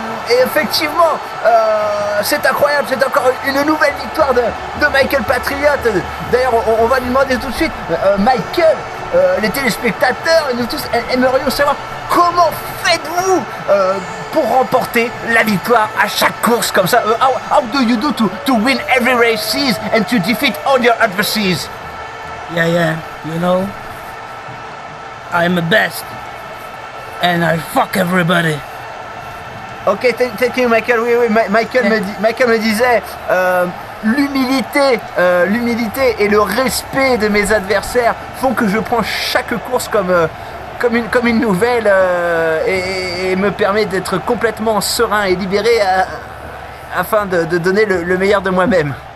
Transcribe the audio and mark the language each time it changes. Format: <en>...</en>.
<fr>Et effectivement, c'est incroyable, c'est encore une nouvelle victoire de Michael Patriote. D'ailleurs, on va lui demander tout de suite, Michael, les téléspectateurs et nous tous aimerions savoir comment faites-vous pour remporter la victoire à chaque course comme ça.</fr> <en>How do you do to win every races and to defeat all your adversaries? Yeah, you know, I'm the best, and I fuck everybody. Ok, thank you, Michael.</en> <fr>Oui, Michael me disait l'humilité et le respect de mes adversaires font que je prends chaque course comme une nouvelle et me permet d'être complètement serein et libéré afin de donner le meilleur de moi-même.</fr>